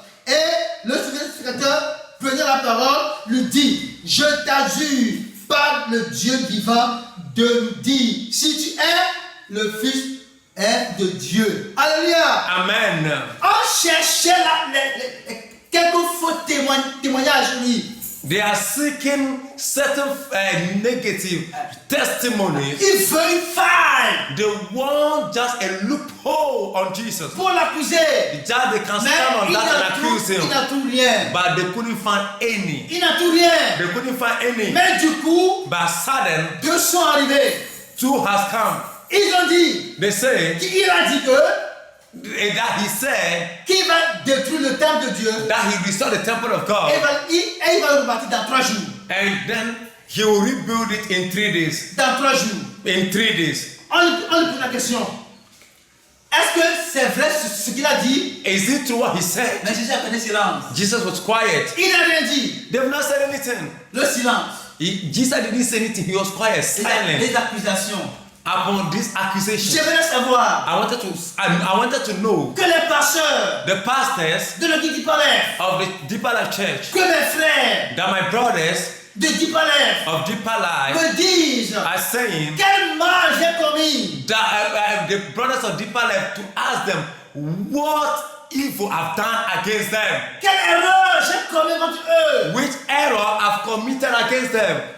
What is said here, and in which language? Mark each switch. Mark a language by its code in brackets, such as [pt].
[fr] Et le sacrificateur, prenant la parole, lui dit: je t'adjure par le Dieu vivant de nous dire si tu es le Fils de Dieu. Alléluia. [en] Amen. [fr] On cherchait quelques faux témoignages, oui. [en] They are seeking certain negative testimonies. [fr] Ils veulent une faille [en] They want just a loophole on Jesus. [fr] pour l'accuser. [en] Just they can [fr] Mais [en] stand on [fr] il [en] that and [fr] n'a [en] accuse [fr] tout, il [en] him. [fr] n'a tout rien. [en] But they couldn't find any. [fr] Il n'a tout rien. [en] They couldn't find any. [fr] Mais du coup, [en] But sudden, [fr] 2 sont arrivés. [en] two has come. [fr] Ils ont dit [en] They say [fr] qu'il a dit [en] that he said [fr] qu'il va détruire le temple de Dieu [en] that he restored the temple of God, [fr] et il va le rebâtir dans 3 jours. [en] and then he will rebuild it in 3 days. [fr] Dans 3 jours. [en] In 3 days. [fr] On lui pose la question. Est-ce que c'est vrai ce qu'il a dit? [en] Is it true what he said? [fr] Mais Jésus a fait silence. [en] Jesus was quiet. [fr] Il n'a rien dit. [en] They've not said anything. [fr] Le silence. [en] Jesus didn't say anything. He was quiet, silent. [fr] Les accusations. [en] Upon this accusation, [fr] J'aimerais savoir [en] I wanted to know [fr] que les pasteurs [en] the pastors [fr] de l'église d'Ipalef, [en] of the Deeper Life Church, [fr] que mes frères [en] that my brothers [fr] de d'Ipalef [en] of Deeper Life [fr] me disent [en] are saying [fr] quel mal j'ai commis. [en] that the brothers of Deeper Life, to ask them what evil I've done against them, [fr] Quelle erreur j'ai commis contre eux. [en] which error I've committed against them.